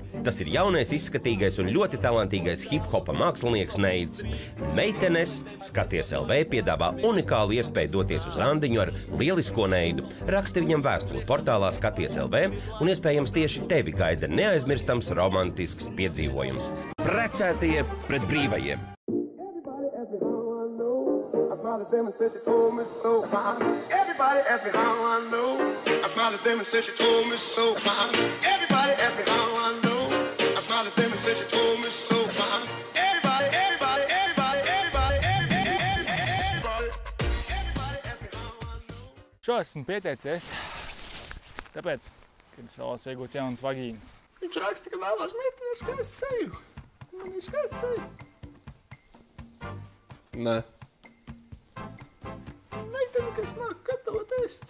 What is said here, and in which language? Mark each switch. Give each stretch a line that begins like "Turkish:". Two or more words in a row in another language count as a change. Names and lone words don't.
Latvian: Tas ir jaunais, izskatīgais un ļoti talantīgais hip-hopa mākslinieks Neids. Meitenes, Skaties LV piedāvā unikālu iespēju doties uz randiņu ar lielisko Neidu. Raksti viņam vēstuli portālā Skaties LV un iespējams tieši tevi gaida neaizmirstams romantisks piedzīvojums. Precētie pret brīvajiem.
English: Them and said she told me so. Everybody asked me how I know. I smiled at them and said she told me so. Everybody asked me how I know. I smiled at them and said she told me so. Everybody asked me how I know.
Latvian: Šo esmu pieteicies, tāpēc, kad es vēlos iegūt jaunas vagīnas. Viņš raksta, ka vēlās meiteni ar skaistu seju. Man ir skaista seja. Nē. Meiteni, kas māk gatavot ēst.